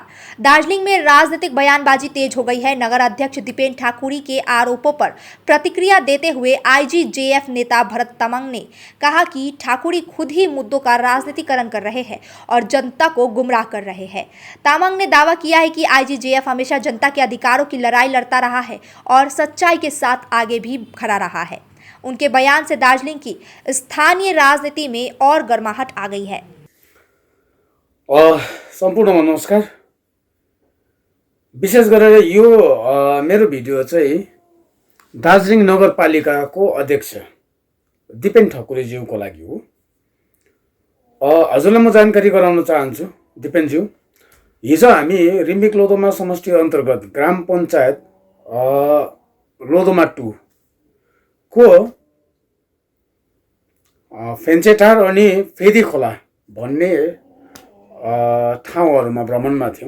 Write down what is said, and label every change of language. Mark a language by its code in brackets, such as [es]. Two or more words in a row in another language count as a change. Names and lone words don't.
[hi] दार्जिलिंग में राजनीतिक बयानबाजी तेज हो गई है। नगर अध्यक्ष दीपेन ठाकुरी के आरोपों पर प्रतिक्रिया देते हुए आईजीजेएफ नेता भरत तामांग ने कहा कि ठाकुरी खुद ही मुद्दों का राजनीतिकरण कर रहे हैं और जनता को गुमराह कर रहे हैं। तामांग ने दावा किया है कि आईजीजेएफ हमेशा जनता के अधिकारों की लड़ाई लड़ता रहा है और सच्चाई के साथ आगे भी खड़ा रहा है। उनके बयान से दार्जिलिंग की स्थानीय राजनीति में और गर्माहट आ गई है। [ne] सम्पूर्ण नमस्कार। विशेष गरेर यो मेरो भिडियो चाहिँ दार्जिलिङ नगरपालिकाको अध्यक्ष दीपेन ठकुरीज्यूको लागि हो। हजुरलाई म जानकारी गराउन चाहन्छु दीपेनज्यू, हिजो हामी रिम्बिक लोधोमा समष्टि अन्तर्गत ग्राम पञ्चायत लोधोमा 2 को फेन्चेटार अनि फेदी खोला भन्ने ठाउँहरूमा भ्रमणमा थियौँ।